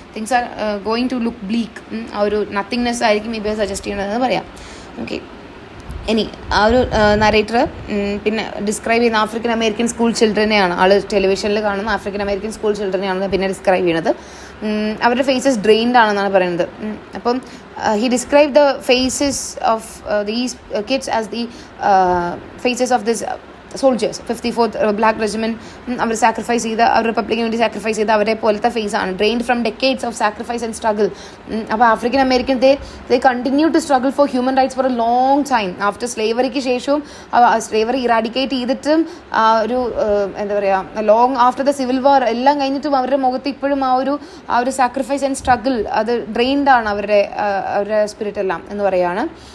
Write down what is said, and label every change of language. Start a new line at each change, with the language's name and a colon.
English: Things are going to look bleak.
Malayalam: ആ ഒരു nothingness ആയിരിക്കും മേ ബി സജസ്റ്റ് ചെയ്യണതെന്ന് പറയാം. ഓക്കെ, ഇനി ആ ഒരു നരേറ്റർ പിന്നെ ഡിസ്ക്രൈബ് ചെയ്യുന്ന ആഫ്രിക്കൻ അമേരിക്കൻ സ്കൂൾ ചിൽഡ്രനെയാണ്. ആൾ ടെലിവിഷനിൽ കാണുന്ന ആഫ്രിക്കൻ അമേരിക്കൻ സ്കൂൾ ചിൽഡ്രനെയാണ് പിന്നെ ഡിസ്ക്രൈബ് ചെയ്യുന്നത്. അവരുടെ ഫേസസ് ഡ്രെയിൻഡ് ആണെന്നാണ് പറയുന്നത്.
English: അപ്പം he described the faces of these kids as the faces of this soldiers.
Malayalam: 54th black regiment our sacrifice ചെയ്ത, അവർ റിപ്പബ്ലിക്കിന് വേണ്ടി സാക്രിഫൈസ് ചെയ്ത അവരെ പോലത്തെ ഫേസാണ്.
English: Drained from decades of sacrifice and struggle. അപ്പോൾ African American they continue to struggle for human rights for a long time.
Malayalam: After സ്ലേവറിക്ക് ശേഷവും slavery eradicate ചെയ്തിട്ടും ഒരു എന്താ പറയുക,
English: long after the civil war
Malayalam: എല്ലാം കഴിഞ്ഞിട്ടും അവരുടെ മുഖത്ത് ഇപ്പോഴും ആ ഒരു സാക്രിഫൈസ് ആൻഡ് സ്ട്രഗിൾ അത് ഡ്രെയിൻഡ് ആണ് അവരുടെ സ്പിരിറ്റ് എല്ലാം എന്ന് പറയുകയാണ്.